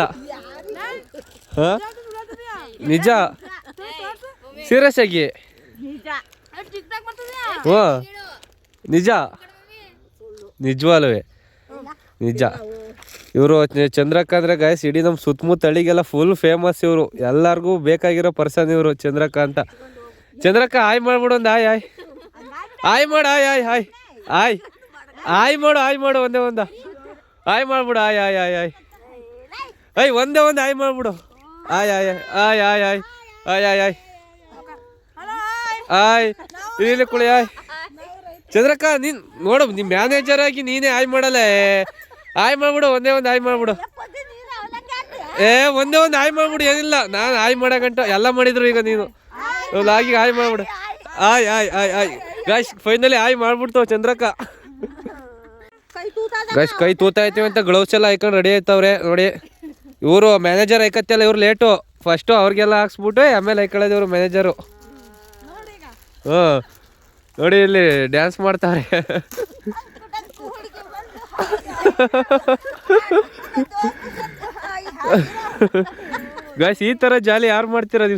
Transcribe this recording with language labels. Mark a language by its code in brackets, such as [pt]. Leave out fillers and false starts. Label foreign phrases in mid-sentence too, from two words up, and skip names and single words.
[kn] ಹಾ ನಿಜ, ಸೀರಿಯಸ್ ಆಗಿ. ಹ್ಞೂ ನಿಜ, ನಿಜವಾಲ್ವೇ ನಿಜ. ಇವರು ಚಂದ್ರಕಾಂತ್ ಗಾಯ್ಸ್ ಇಡೀ ನಮ್ಮ ಸುತ್ತಮುತ್ತ ಹಳ್ಳಿಗೆಲ್ಲ [en] full famous. [kn] ಇವರು ಎಲ್ಲರಿಗೂ ಬೇಕಾಗಿರೋ ಪರ್ಸನ್ ಇವರು ಚಂದ್ರಕಾಂತ. ಚಂದ್ರಕ್ಕ ಆಯ್ ಮಾಡ್ಬಿಡು ಒಂದು ಆಯ್ ಆಯ್ ಆಯ್ ಮಾಡು, ಆಯ್ ಆಯ್ ಆಯ್ ಆಯ್ ಆಯ್ ಮಾಡು, ಆಯ್ ಮಾಡು, ಒಂದೇ ಒಂದು ಆಯ್ ಮಾಡ್ಬಿಡು, ಆಯ್ ಆಯ್ ಆಯ್ ಆಯ್ ಆಯ್ ಒಂದೇ ಒಂದು ಆಯ್ ಮಾಡ್ಬಿಡು, ಆಯ್ ಆಯ್ ಆಯ್ ಆಯ್ ಆಯ್ ಆಯ್ ಆಯ್ ಆಯ್ ಆಯ್ ಇಲ್ಲಿ ಕುಳಿ ಆಯ್. ಚಂದ್ರಕ್ಕ ನೀನ್ ನೋಡು, ನಿಮ್ ಮ್ಯಾನೇಜರ್ ಆಗಿ ನೀನೇ ಆಯ್ ಮಾಡಲ್ಲ. ಆಯ್ ಮಾಡ್ಬಿಡು, ಒಂದೇ ಒಂದು ಆಯ್ ಮಾಡ್ಬಿಡು. ಒಂದೇ ಒಂದು ಆಯ್ ಮಾಡ್ಬಿಡು, ಏನಿಲ್ಲ. ನಾನು ಆಯ್ ಮಾಡಗಂಟ ಎಲ್ಲ ಮಾಡಿದ್ರು. ಈಗ ನೀನು ಆಗಿ ಆಯ್ ಮಾಡ್ಬಿಡು, ಆಯ್ ಆಯ್ ಆಯ್ ಆಯ್. [en] guys finally [kn] ಆಯ್ ಮಾಡ್ಬಿಡ್ತಾವ ಚಂದ್ರಕ್ಕ. ಗಾಯ್ಸ್ ಕೈ ತೂತಾಯ್ತೀವಿ ಅಂತ ಗ್ಲೌಸ್ ಎಲ್ಲ ಹಾಕೊಂಡು ರೆಡಿ ಆಯ್ತವ್ರೆ ನೋಡಿ. ಇವರು ಮ್ಯಾನೇಜರ್ ಹಾಕತ್ತಲ್ಲ, ಇವ್ರು ಲೇಟು. ಫಸ್ಟು ಅವ್ರಿಗೆಲ್ಲ ಹಾಕ್ಸ್ಬಿಟ್ಟು ಆಮೇಲೆ ಹಾಕೊಳ್ಳೋದು ಇವರು ಮ್ಯಾನೇಜರು. ನೋಡಿ ಇಲ್ಲಿ ಡ್ಯಾನ್ಸ್ ಮಾಡ್ತಾರೆ. ಗಾಯ್ಸ್ ಈ ಥರ ಜಾಲಿ ಯಾರು ಮಾಡ್ತೀರಾ ನೀವು?